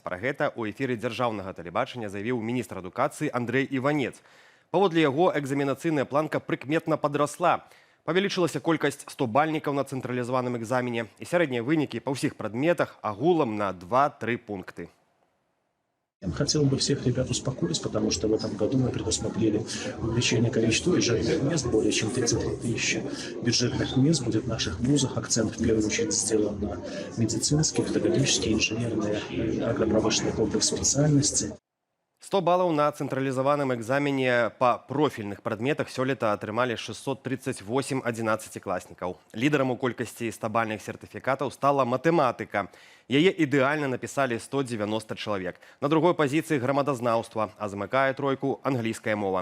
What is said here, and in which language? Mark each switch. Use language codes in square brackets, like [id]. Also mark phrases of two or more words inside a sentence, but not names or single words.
[be] Пра гэта ў эфіры дзяржаўнага тэлебачання заявіў міністр адукацыі Андрэй Іванец. Паводле яго, экзаменацыйная планка прыкметна падрасла. Павялічылася колькасць 100 бальнікаў на цэнтралізаваным экзамене і сярэднія вынікі па ўсіх прадметах агулам на 2-3 пункты. [ru] Я хотел бы всех ребят успокоить, потому что в этом году мы предусмотрели увеличение количества бюджетных мест, более чем 33 тысячи бюджетных мест будет в наших вузах. Акцент в первую очередь сделан на медицинские, педагогические, инженерные и агропромышленный комплекс специальностей. [be] 100 балаў на цэнтралізаваным экзамене па профільных прадметах сёлета атрымалі 638 адзінаццацікласнікаў. Лідарам у колькасці 100-бальных сертыфікатаў стала матэматыка. Яе ідэальна напісалі 190 чалавек. На другой пазіцыі грамадазнаўства, а замыкае тройку англійская мова.